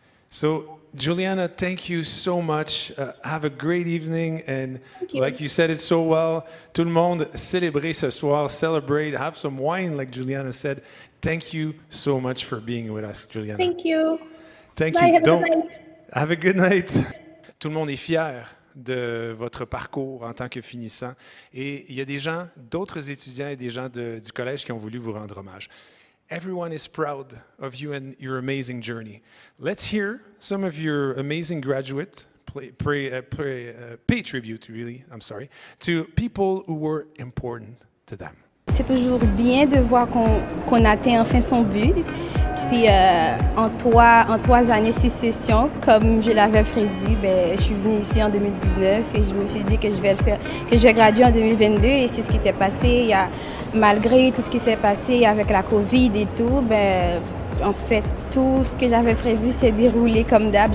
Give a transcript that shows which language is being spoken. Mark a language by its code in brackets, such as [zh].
[en] So, Juliana, thank you so much. Have a great evening, and like you said it so well, [fr] tout le monde célébrer ce soir, [en] celebrate, have some wine, like Juliana said. Thank you so much for being with us, Juliana. Thank you. Thank Bye, you. have a good night. Have a good night. [fr] Tout le monde est fier de votre parcours en tant que finissant. Et il y a des gens, d'autres étudiants et des gens du collège qui ont voulu vous rendre hommage. [en] Everyone is proud of you and your amazing journey. Let's hear some of your amazing graduates pay tribute, to people who were important to them. [fr] C'est toujours bien de voir qu'on atteint enfin son but. Puis en 3 années, 6 sessions, comme je l'avais prédit, je suis venue ici en 2019 et je me suis dit que je vais le faire, que je vais graduer en 2022 et c'est ce qui s'est passé. Malgré tout ce qui s'est passé avec la COVID et tout, en fait, tout ce que j'avais prévu s'est déroulé comme d'hab.